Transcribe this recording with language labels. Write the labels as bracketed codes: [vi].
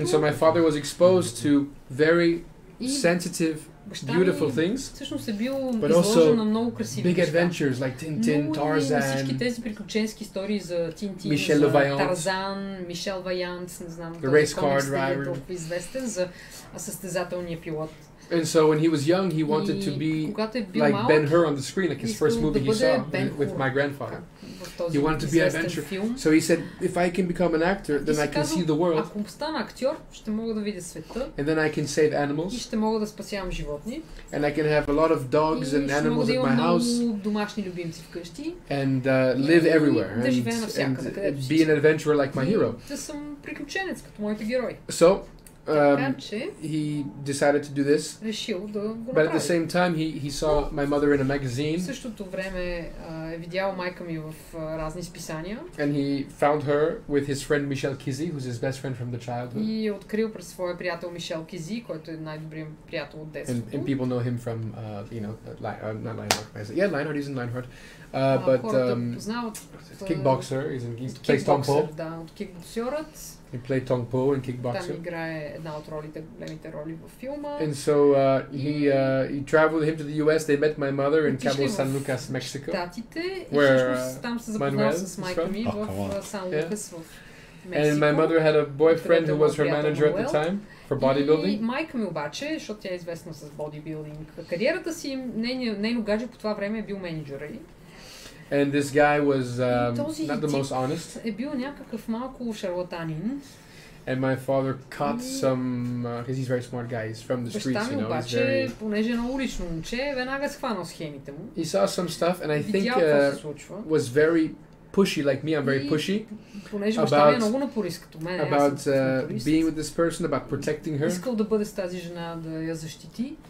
[en] And so my father was exposed to very sensitive, beautiful things. [bg] Всъщност е бил изложен на много красиви [en] big adventures like Tintin, Tarzan. [bg] Всички тези приключенски истории за Тинтин, Мишел за Ваянт. Тарзан, Мишел Ваянт, не знам, [en] The race car driver. [bg] Толкова известен за състезателния пилот. [en] And so when he was young, he wanted to be like Ben-Hur on the screen, like his first movie he saw with my grandfather. He wanted to be an adventure. So he said, if I can become an actor, then I can see the world. [bg] Ако стана актьор, ще мога да видя света. [en] And then I can save animals. [bg] И ще мога да спасявам животни. [en] And I can have a lot of dogs and animals at my house. [bg] Много домашни любимци вкъщи. [en] And live everywhere. [bg] Да живея навсякъде, [en] And be an adventurer like my hero. [bg] Да съм приключенец като моите герои. [en] So he decided to do this. But at the same time, he saw my mother in a magazine. [bg] В същото време е видял майка ми в разни списания. [en] And he found her with his friend Michel Kizi, who's his best friend from the childhood. [bg] И е открил през своя приятел Мишел Кизи, който е най-добрият приятел от детството. [en] And people know him from, not Lionheart. Yeah, Lionheart, he's in Lionheart. But kickboxer, he plays Tong Po. [bg] Да, от кикбоксерът. [en] He played Tong Po in Kickboxer. [bg] Там играе една от големите роли във филма. [en] And so he traveled with him to the US. They met my mother in Cabo San Lucas, Mexico. [bg] Where там се запознал с майка ми в Сан Лукас в Мексико. [en] And my mother had a boyfriend who was her manager at the time for bodybuilding. [bg] И майка ми обаче, защото тя е известна с бодибилдинг кариерата си, нейно гадже по това време е бил менеджера й. [en] And this guy was not the most honest. [bg] Е бил някакъв малко шарлатанин. [en] And my father caught some, because he's a very smart guy, he's from the streets, you know, he's very... [bg] понеже е много улично момче, веднага схванал схемите му. [en] He saw some stuff and I think was very pushy, like me, I'm very pushy. [bg] Понеже баща ми е много напорист като мен. [en] About being with this person, about protecting her. [bg] Искал да бъде с тази жена, да я защити.